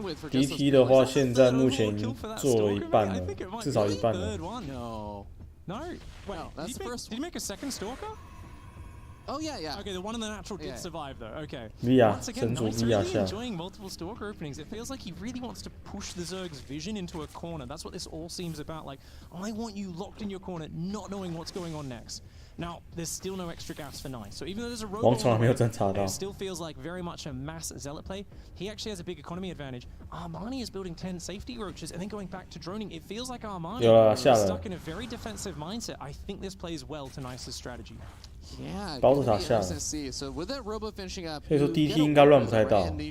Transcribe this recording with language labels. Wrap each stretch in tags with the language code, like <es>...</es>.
<zh>DT 的话，现在目前已经做了一半了，至少一半了。</zh> <en>No, wait, did he make a second Stalker? Oh yeah. Okay, the one in the natural did survive though. Okay. Once again, Nice really enjoying multiple Stalker openings. It feels like he really wants to push the Zerg's vision into a corner. That's what this all seems about. Like, I want you locked in your corner, not knowing what's going on next. Now, there's still no extra gas for Nice. So even though there's a robot, it still feels like very much a mass Zealot play. He actually has a big economy advantage. Armani is building 10 safety roaches and then going back to droning. It feels like Armani is stuck in a very defensive mindset. I think this plays well to Nice's strategy. Yeah,</en> <zh>包子塔下了，所以说 DT 应该乱不太到。</zh>